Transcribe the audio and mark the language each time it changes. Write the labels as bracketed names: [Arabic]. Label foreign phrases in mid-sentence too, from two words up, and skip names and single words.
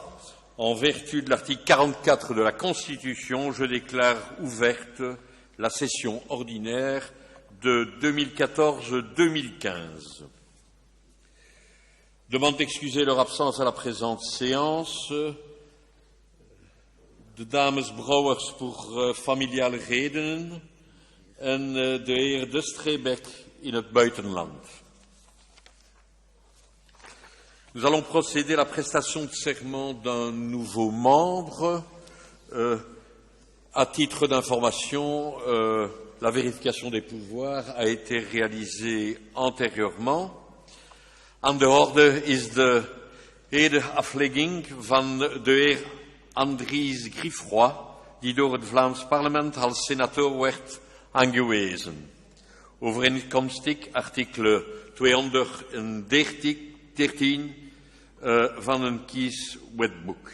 [French] En vertu de l'article 44 de la Constitution, je déclare ouverte la session ordinaire de 2014-2015. Demande d'excuser leur absence à la présente séance. [Dutch] De dames Brouwers voor familiale redenen en de heer De Streebeck in het buitenland. [French] Nous allons procéder à la prestation de serment d'un nouveau membre. À titre d'information, la vérification des pouvoirs a été réalisée antérieurement. [Dutch] Aan de orde is de edeaflegging van de heer Andries Griefroy, die door het Vlaams parlement als senator werd aangewezen. Overeenkomstig artikel 213 van een kieswetboek.